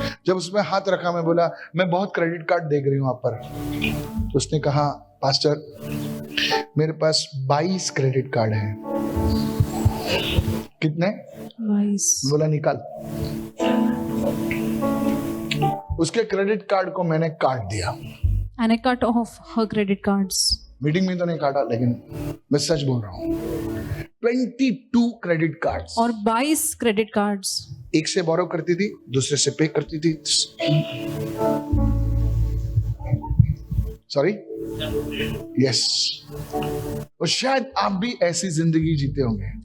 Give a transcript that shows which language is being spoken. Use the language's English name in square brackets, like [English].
[Hindi] जब उसमें हाथ रखा, मैं बोला मैं बहुत क्रेडिट कार्ड देख रही हूँ आप पर। तो उसने कहा पास्टर मेरे पास 22 क्रेडिट कार्ड हैं। कितने? [English] Wise. [Hindi] बोला निकाल। उसके क्रेडिट कार्ड को मैंने काट दिया। [English] And I cut off her credit cards. [Hindi] Meeting में तो नहीं काटा, लेकिन मैं सच बोल रहा हूँ। 22 क्रेडिट कार्ड्स, और 22 क्रेडिट कार्ड्स। एक से बोरो करती थी, दूसरे से पे करती थी। Sorry, yes. और शायद आप भी ऐसी जिंदगी जीते होंगे।